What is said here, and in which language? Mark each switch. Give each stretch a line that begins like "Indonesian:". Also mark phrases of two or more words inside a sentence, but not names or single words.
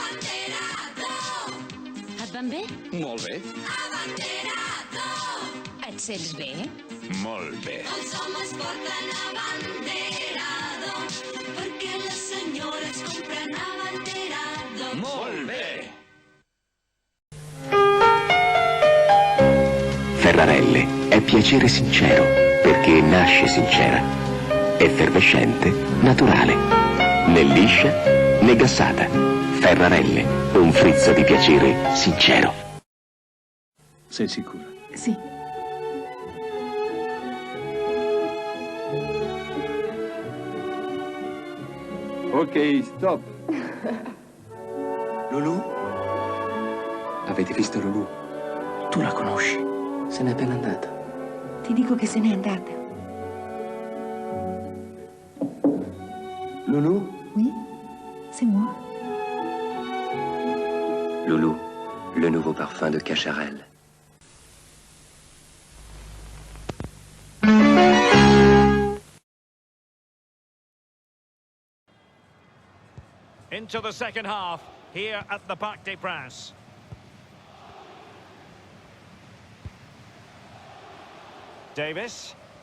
Catalan: Et van bé? Molt bé. Et sents bé? Molt bé. Els homes porten abanderado perquè les senyores compren abanderado. Molt bé.
Italian: Ferrarelle è piacere sincero, perché nasce sincera. Effervescente, naturale. Né liscia, né gassata. Ferrarelle, un frizzo di piacere sincero. Sei sicura? Sì.
English: Ok, stop.
Italian: Lulu? Avete visto Lulu? Tu la conosci? Se n'è appena andata. Ti dico che se n'è andata. Lulu?
French: Oui, c'est moi. Lulu, le nouveau parfum de Cacharel.
English: Into the second half here at the Parc des Princes. Davis.